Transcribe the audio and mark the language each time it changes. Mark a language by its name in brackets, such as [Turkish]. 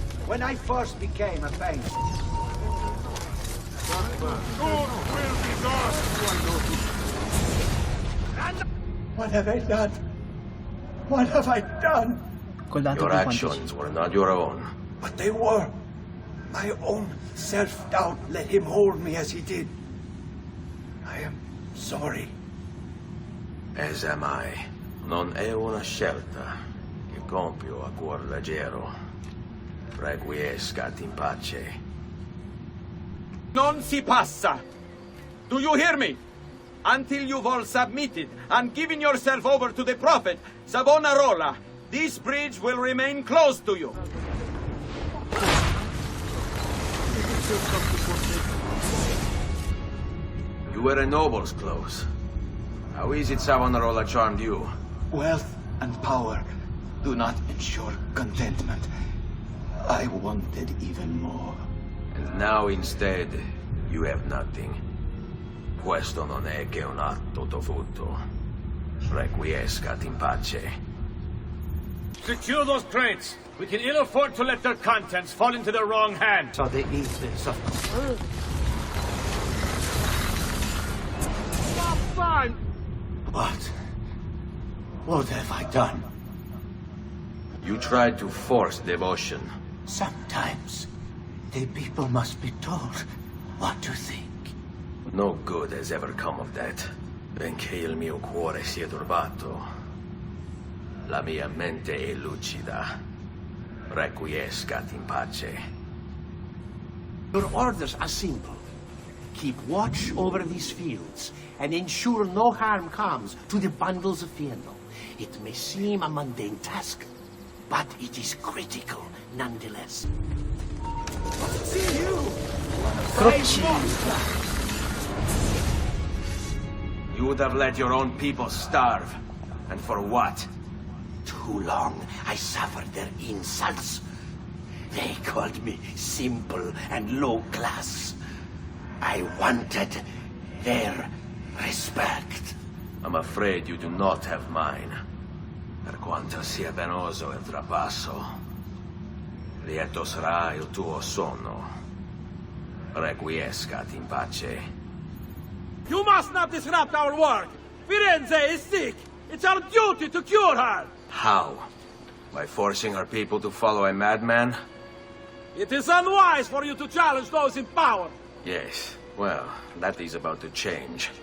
[English] When I first became a painter, what have I done? What have I done? Your actions were not your own. But they were. My own self-doubt let him hold me as he did. I am sorry. As am I. [Italian] Non è una scelta che compio a cuor leggero. [Latin] Requiescat in pace. [Italian] Non si passa. [English] Do you hear me? Until you've all submitted and given yourself over to the prophet, Savonarola, this bridge will remain closed to you. You were a noble's close. How is it Savonarola charmed you? Wealth and power do not ensure contentment. I wanted even more. And now instead, you have nothing. [Italian] Questo non è che un atto dovuto. [Latin] Requiescat in pace. [English] Secure those crates. We can ill afford to let their contents fall into the wrong hands. So they eat this up. What have I done? You tried to force devotion. Sometimes the people must be told what to think. No good has ever come of that. [Italian] Benché il mio cuore sia turbato, la mia mente è lucida. [Latin] Requiescat in pace. [English] Your orders are simple. Keep watch over these fields and ensure no harm comes to the bundles of Fieno. It may seem a mundane task, but it is critical nonetheless. 그렇지. You would have let your own people starve. And for what? Too long I suffered their insults. They called me simple and low class. I wanted their respect. I'm afraid you do not have mine. [Italian] Per quanto sia penoso il trapasso, lieto sarà il tuo sonno. [Latin] Requiescat in pace. [English] You must not disrupt our work! Firenze is sick! It's our duty to cure her! How? By forcing our people to follow a madman? It is unwise for you to challenge those in power! Yes, well, that is about to change.